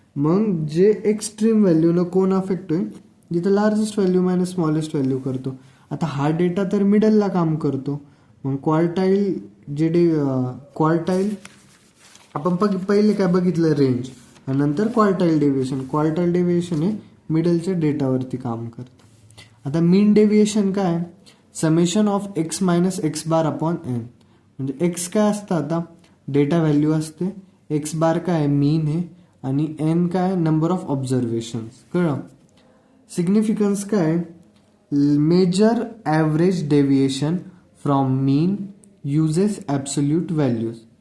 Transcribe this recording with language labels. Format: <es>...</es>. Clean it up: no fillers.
<mr>मग जे एक्स्ट्रीम व्हॅल्यूनं कोण अफेक्ट होईल, जिथं largest value minus smallest value करतो. आता हा डेटा तर मिडलला काम करतो, मग क्वार्टाईल जे क्वार्टाईल आपण पहिले काय बघितलं रेंज आणि नंतर क्वार्टाईल डेविएशन हे मिडलच्या डेटावरती काम करतं.</mr> <en>आता mean deviation काय, summation of x minus x bar upon n.</en> <mr>म्हणजे एक्स काय असतं आता डेटा व्हॅल्यू असते, एक्स बार काय मीन आहे आणि एन काय नंबर ऑफ ऑब्झर्वेशन्स. कळलं.</mr> <en>Significance काय, measure average deviation from mean uses absolute values.</en>